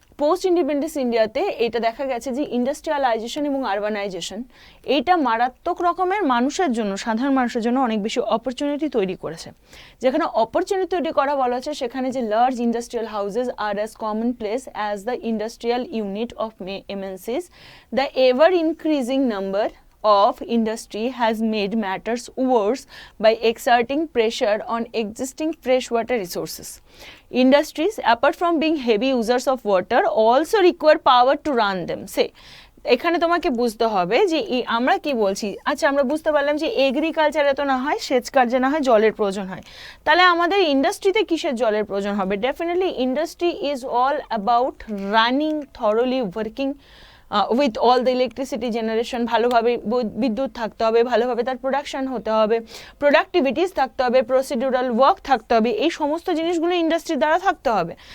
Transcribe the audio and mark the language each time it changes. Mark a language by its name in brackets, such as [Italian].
[Bangla] Post independence ইন্ডিয়াতে এটা দেখা গেছে যে ইন্ডাস্ট্রিয়ালাইজেশন এবং আরবানাইজেশন এইটা মারাত্মক রকমের মানুষের জন্য, সাধারণ মানুষের জন্য অনেক বেশি অপরচুনিটি তৈরি করেছে। যেখানে অপরচুনিটি তৈরি করা বলা হচ্ছে, সেখানে যে [English] Large industrial houses are as common place as the industrial unit of MNCs, the ever increasing number of industry has made matters worse by exerting pressure on existing freshwater resources. Industries, apart from being heavy users of water, also require power to run them. [Bangla] Say, এখানে তোমাকে বুঝতে হবে যে আমরা কি বলছি, আচ্ছা আমরা বুঝতে পারলাম যে এগ্রিকালচারে তো না হয় সেচ কার্যে না হয় জলের প্রয়োজন হয়, তাহলে আমাদের ইন্ডাস্ট্রিতে কিসের জলের প্রয়োজন হবে? [English] definitely industry is all about running thoroughly working with all the electricity generation, [Bangla] ভালোভাবে বিদ্যুৎ থাকতে হবে, ভালোভাবে তার প্রোডাকশন হতে হবে, প্রোডাক্টিভিটিস থাকতে হবে, প্রসিডিউরাল ওয়ার্ক থাকতে হবে, এই সমস্ত জিনিসগুলো ইন্ডাস্ট্রির দ্বারা থাকতে হবে।